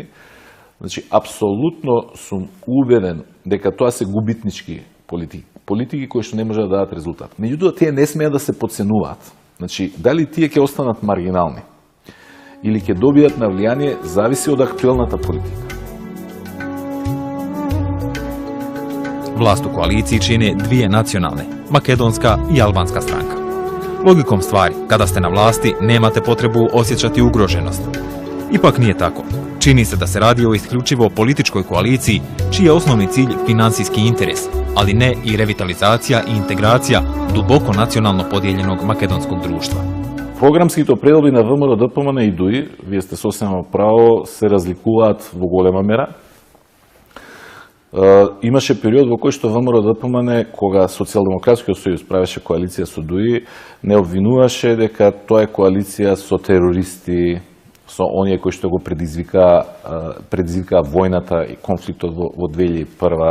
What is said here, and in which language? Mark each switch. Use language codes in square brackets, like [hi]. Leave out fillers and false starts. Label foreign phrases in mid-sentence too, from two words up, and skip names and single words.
[mk] Значи, апсолутно сум убеден дека тоа се губитнички политики. Политики кои што не може да дадат резултат. Меѓутоа, тие не смеат да се подценуваат. Значи, дали тие ќе останат маргинални или ќе добијат на влијание, зависи од актуелната политика. [hr] Vlast u koaliciji čine dvije nacionalne, makedonska i albanska stranka. Logikom stvari, kada ste na vlasti, nemate potrebu osjećati ugroženost. Ipak nije tako. Čini se da se radi o isključivo političkoj koaliciji, čiji je osnovni cilj financijski interes, ali ne i revitalizacija i integracija duboko nacionalno podijeljenog makedonskog društva. [mk] Програмските предоби на ВМРО ДПМН и ДУИ, вие сте сосема право, се разликуваат во голема мера. Имаше период во кој што ВМРО ДПМН, кога Социјалдемократскиот сојуз правеше коалиција со ДУИ, не обвинуваше дека тоа е коалиција со терористи, со оние кои што го предизвика војната и конфликтот во 2001.